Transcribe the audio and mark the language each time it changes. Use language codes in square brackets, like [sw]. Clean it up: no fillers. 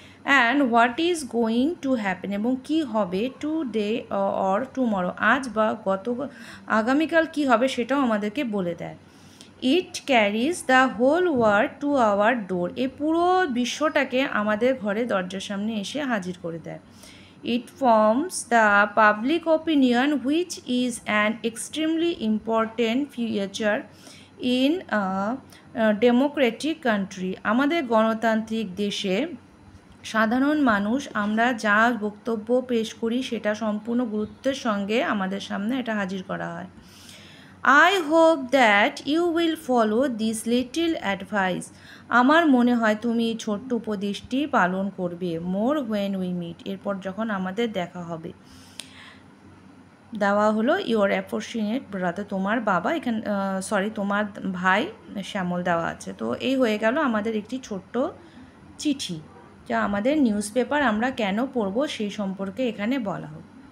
[en] and what is going to happen, [bn] এবং কী হবে [en] today or tomorrow, [bn] আজ বা আগামীকাল কী হবে সেটাও আমাদেরকে বলে দেয়। [en] it carries the whole world to our door, [bn] এই পুরো বিশ্বটাকে আমাদের ঘরে দরজার সামনে এসে হাজির করে দেয়। [en] It forms the public opinion, which is an extremely important feature in a democratic country. [bn] আমাদের গণতান্ত্রিক দেশে সাধারণ মানুষ আমরা যা বক্তব্য পেশ করি সেটা সম্পূর্ণ গুরুত্বের সঙ্গে আমাদের সামনে এটা হাজির করা হয়। [en] I hope that you will follow this little advice. [bn] আমার মনে হয় তুমি ছোট্ট উপদেশটি পালন করবে। [en] More when we meet, [bn] এরপর যখন আমাদের দেখা হবে। দেওয়া হলো [en] your unfortunate brother, [bn] তোমার বাবা এখানে তোমার ভাই শ্যামল দেওয়া আছে। তো এই হয়ে গেল আমাদের একটি ছোট্ট চিঠি, যা আমাদের নিউজ পেপার আমরা কেন পড়ব সেই সম্পর্কে এখানে বলা হোক।